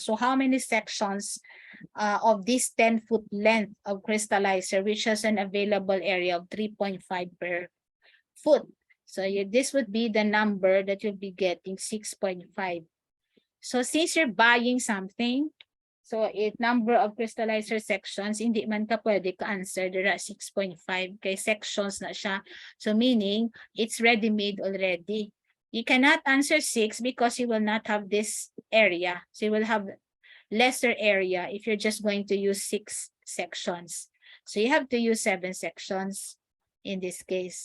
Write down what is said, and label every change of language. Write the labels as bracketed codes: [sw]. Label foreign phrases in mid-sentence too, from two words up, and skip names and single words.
[en] So how many sections of this 10-foot length of crystallizer, which has an available area of 3.5 per foot? So this would be the number that you'll be getting, 6.5. So since you're buying something, so number of crystallizer sections, [hil] hindi man ka pwede ka answer, [en] there are [hil] 6.5 kay sections na siya. [en] So meaning, it's ready-made already. You cannot answer 6 because you will not have this area. So you will have lesser area if you're just going to use 6 sections. So you have to use 7 sections in this case.